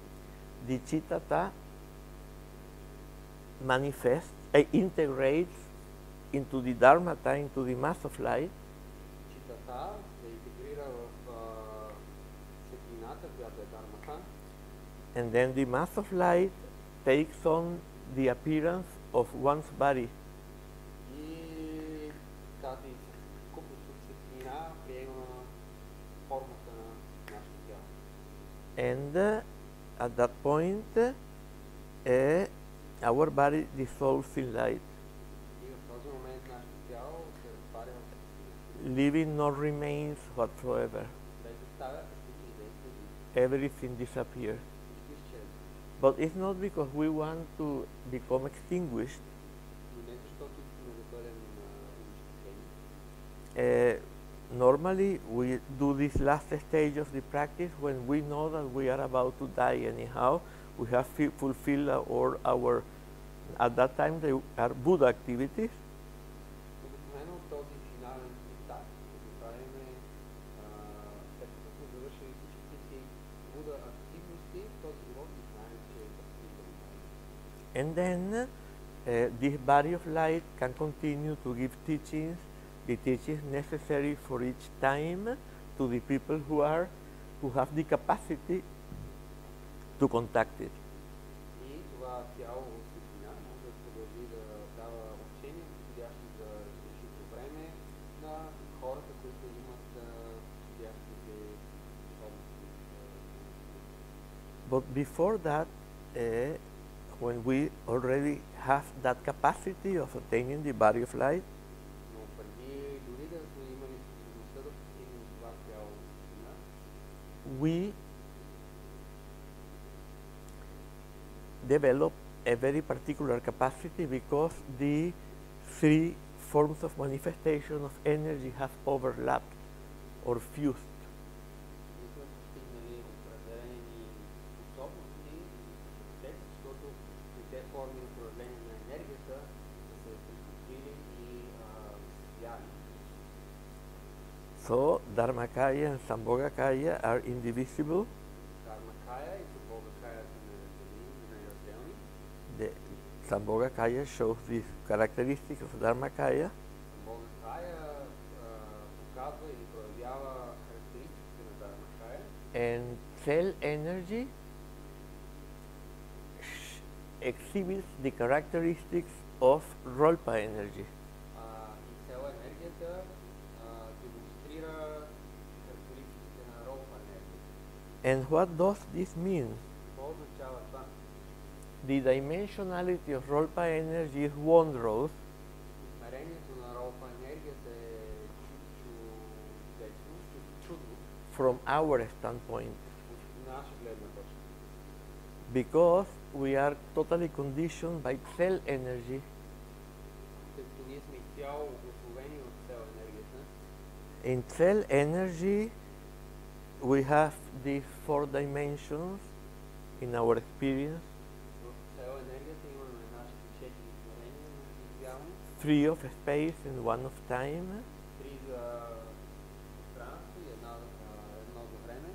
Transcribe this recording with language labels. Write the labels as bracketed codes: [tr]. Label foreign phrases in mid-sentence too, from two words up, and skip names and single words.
[en] the Chittata manifests, integrates into the Dharmata, into the mass of light, [bg] читата се интегрира в светлината, която е дармата, [en] and then the mass of light takes on the appearance of one's body. [bg] и тази съвкупност от светлина приема формата на нашето тяло. [en] And at that point, our body dissolves in light. [bg] И в този момент нашето тяло се разпаря в светлина. [en] Living no remains whatsoever. [bg] Без да ставя каквито и да е следи. [en] Everything disappears. [bg] Всичко изчезва. [en] But it's not because we want to become extinguished, [bg] Но не защото [en] normally we do this last stage of the practice when we know that we are about to die anyhow. We have fulfilled our at that time they are Buddha activities. [bg] Обикновено този финален етап го правим след като сме завършили всичките си Буда активности, в този живот и знаем, че е възпитан. [en] And then this body of light can continue to give teachings, the teachings necessary for each time to the people who have the capacity to contact it. [bg] И това тяло от светлина може да продължи да дава учения, подходящи за следващото време на хората, които имат подходящите способности. [en] But before that, when we already have that capacity of attaining the body of light, [bg] Но преди дори да сме имали способността да постигнем това тяло от светлина, [en] we develop a very particular capacity because the three forms of manifestation of energy have overlapped or fused. [bg] ние сме постигнали определени способности и капацитет, защото трите форми на проявление на енергията са се припокрили и слияли. [en] So Dharmakaya and Sambhogakaya are indivisible. [bg] Dharmakaya и Sambhogakaya са неразделни. [en] The Sambhogakaya shows this characteristic of Dharmakaya, [bg] Sambhogakaya показва или проявява характеристиките на Dharmakaya. [en] and cell energy exhibits the characteristics of Rolpa energy. [bg] И цяла енергията демонстрира характеристиките на Rolpa енергия. [en] And what does this mean? [bg] Какво означава това? [en] The dimensionality of Rolpa energy is wondrous, [bg] Измерението на Rolpa енергията е чудно [en] from our standpoint, [bg] от наша гледна точка. [en] because we are totally conditioned by cell energy, [bg] Тъй като ние сме изцяло обусловени от цяла енергията. [en] in cell energy we have these four dimensions in our experience, [bg] В цяла енергията имаме нашите 4 измерения на изживяване. [en] 3 of space and 1 of time. [bg] 3 за пространство и едно за време.